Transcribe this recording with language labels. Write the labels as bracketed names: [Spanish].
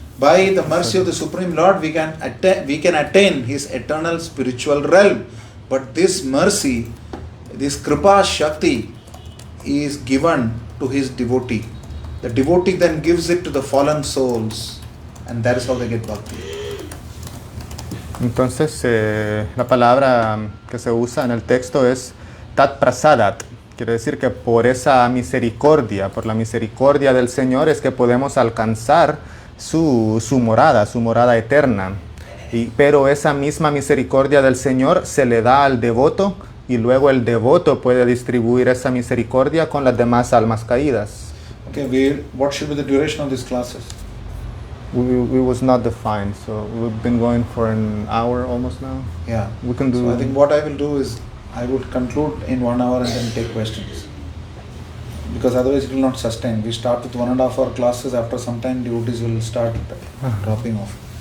[English] By the mercy of the Supreme Lord, we can attain His eternal spiritual realm. But this mercy, this Kripa Shakti, is given to His devotee. The devotee then gives it to the fallen souls, and that is how they get bhakti. [Spanish] Entonces, la palabra que se usa en el texto es tat prasadat. Quiere decir que por esa misericordia, por la misericordia del Señor, es que podemos alcanzar su morada eterna. Pero esa misma misericordia del Señor se le da al devoto y luego el devoto puede distribuir esa misericordia con las demás almas caídas. [English] Okay, what should be the duration of these classes? We was not defined, so we've been going for an hour almost now. Yeah. We can do. So I think what I will do is I would conclude in 1 hour and then take questions. Because otherwise it will not sustain. We start with 1.5 hour classes. After some time, devotees will start dropping off.